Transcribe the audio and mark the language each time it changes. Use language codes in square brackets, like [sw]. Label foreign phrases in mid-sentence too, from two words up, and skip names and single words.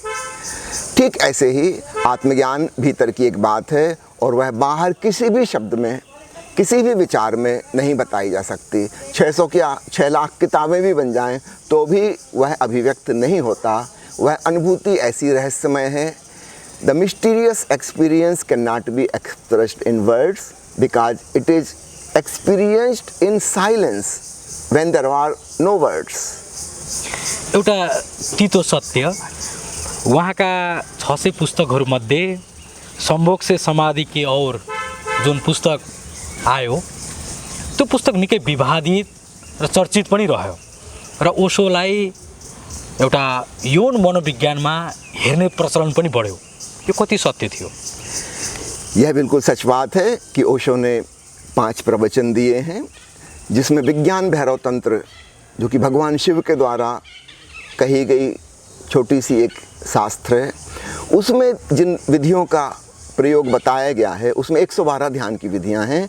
[hi] ठीक ऐसे ही आत्मज्ञान भीतर की एक बात है और वह बाहर किसी भी शब्द में, किसी भी विचार में नहीं बताई जा सकती। 600 क्या 6 लाख किताबें भी बन जाएं तो भी वह अभिव्यक्त नहीं होता। वह अनुभूति ऐसी रहस्यमय है। [en] The mysterious experience cannot be expressed in words because it is experienced in silence when there are no words. [ne] एउटा तितो सत्य, उहाँका 600 पुस्तकहरूमध्ये संभोग से समाधि की और जुन पुस्तक आयो, त्यो पुस्तक निकै विवादित र चर्चित पनि रह्यो र ओशोलाई एउटा यौन मनोविज्ञानमा हेर्ने प्रचलन पनि बढ्यो। यो कति सत्य थियो? [hi] यह बिल्कुल सच बात है कि ओशो ने 5 प्रवचन दिए हैं, जिसमें विज्ञान भैरव तंत्र, जो कि भगवान शिव के द्वारा कही गई छोटी सी एक शास्त्र है, उसमें जिन विधियों का प्रयोग बताया गया है, उसमें 112 ध्यान की विधियां हैं।